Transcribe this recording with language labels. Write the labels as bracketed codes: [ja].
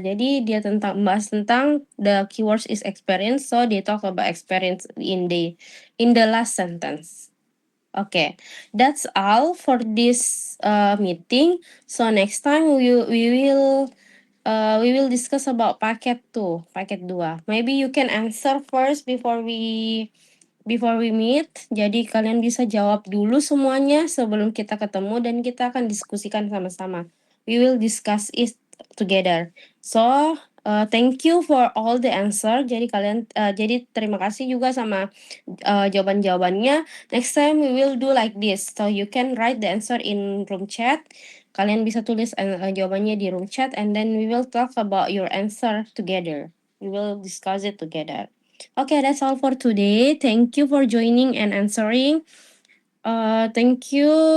[id] Jadi dia membahas tentang [en] the keywords is experience, so they talk about experience in the last sentence. Okay, that's all for this meeting. So next time we will discuss about paket 2, paket 2. Maybe you can answer first before we meet. [id] Jadi kalian bisa jawab dulu semuanya sebelum kita ketemu dan kita akan diskusikan sama-sama. [en] We will discuss it together. So, thank you for all the answer. [id] Jadi jadi terima kasih juga sama jawaban-jawabannya. [en] Next time we will do like this. So you can write the answer in room chat. [id] Kalian bisa tulis jawabannya di room chat [en] and then we will talk about your answer together. We will discuss it together. Okay, that's all for today. Thank you for joining and answering. Thank you.